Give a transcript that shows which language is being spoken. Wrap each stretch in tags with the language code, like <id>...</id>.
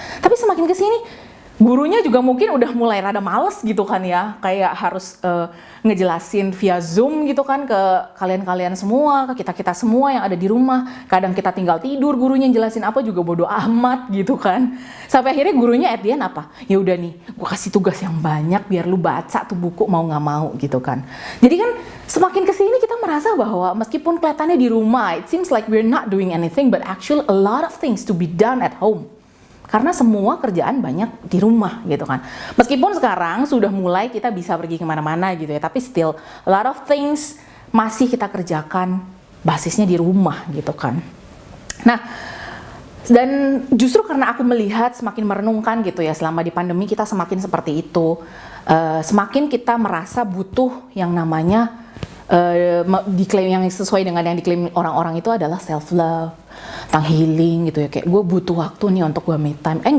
<id>Tapi semakin kesini gurunya juga mungkin udah mulai rada males gitu kan ya, kayak harus ngejelasin via Zoom gitu kan ke kalian-kalian semua, ke kita-kita semua yang ada di rumah. Kadang kita tinggal tidur, gurunya jelasin apa juga bodo amat gitu kan. Sampai akhirnya gurunya</id> <en>at the end</en> <id>apa? Ya udah nih, gue kasih tugas yang banyak biar lu baca tuh buku mau nggak mau gitu kan. Jadi kan semakin kesini kita merasa bahwa meskipun kelihatannya di rumah,</id> <en>it seems like we're not doing anything, but actually a lot of things to be done at home.</en> <id>Karena semua kerjaan banyak di rumah gitu kan. Meskipun sekarang sudah mulai kita bisa pergi kemana-mana gitu ya, tapi</id> <en>still a lot of things</en> <id>masih kita kerjakan basisnya di rumah gitu kan. Nah, dan justru karena aku melihat semakin merenungkan gitu ya, selama di pandemi kita semakin seperti itu, semakin kita merasa butuh yang namanya diklaim, yang sesuai dengan yang diklaim orang-orang itu adalah self love, tentang healing gitu ya, kayak gue butuh waktu nih untuk gue me time.</id>